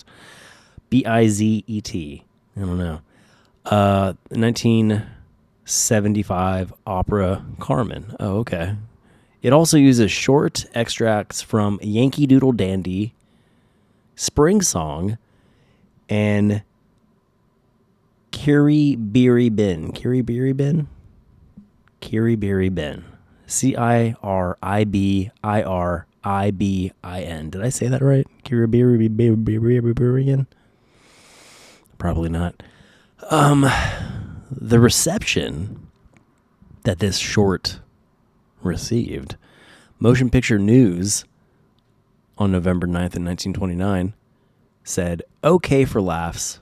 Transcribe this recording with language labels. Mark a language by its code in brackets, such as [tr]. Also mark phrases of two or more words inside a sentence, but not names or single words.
[en] Bizet. I don't know. 1975 opera Carmen. Oh, okay. It also uses short extracts from Yankee Doodle Dandy, Spring Song, and Kiri Biri Bin. Kiri Biri Bin? Kiri Biri Bin. Kiribiribin. Did I say that right? Kiri Biri Bin? Probably not. The reception that this short received, Motion Picture News on November 9th in 1929 said, "Okay for laughs.